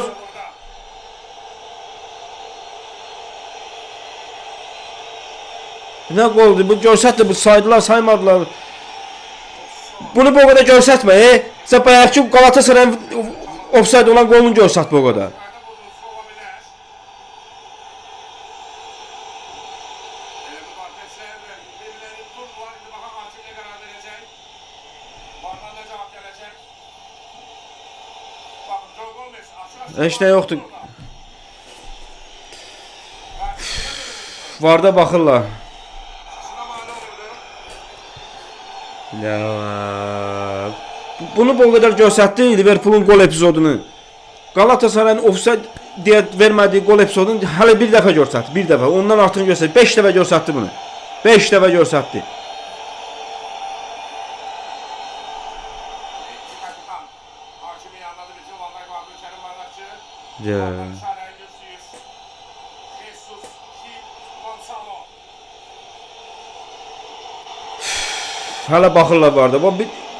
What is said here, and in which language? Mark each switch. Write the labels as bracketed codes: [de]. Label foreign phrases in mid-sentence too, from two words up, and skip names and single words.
[az] Burada. Nə goldu? Bu görsətdi, bu saydılar, saymadılar. Bunu bu qədər görsətmə, Sən bayaqki Galatasarayın ofsaydı olan qolunu görsət bu qədər. [tr] Yukarıda bulunsun olabilir. Bu kardeşler birbirlerini tuttular. Şimdi bakalım hakim ne karar verecek. Vardan ne cevap gelecek. Bakın Joe Gomez açık açık. [az] Heç nə yoxdur. Burada. Varda baxırlar. [tr] Aslında mani olurdu. Ya. [az] Bunu bu qədər göstərdi Liverpoolun gol epizodunu. Galatasarayın ofsayt deyə vermədiyi gol epizodunu hələ bir dəfə göstərdi. Bir dəfə. Ondan artıq göstərdi. 5 dəfə göstərdi bunu. 5 dəfə göstərdi. Kapitan. [tr] Hakimi anladı bütün Van Dijk vardı. Kerim Bardakçı. Ya. Van Dijk hala %100. Jesus. Gil. Gonzalo. [az] Hələ baxırlar bu arada. Bu bir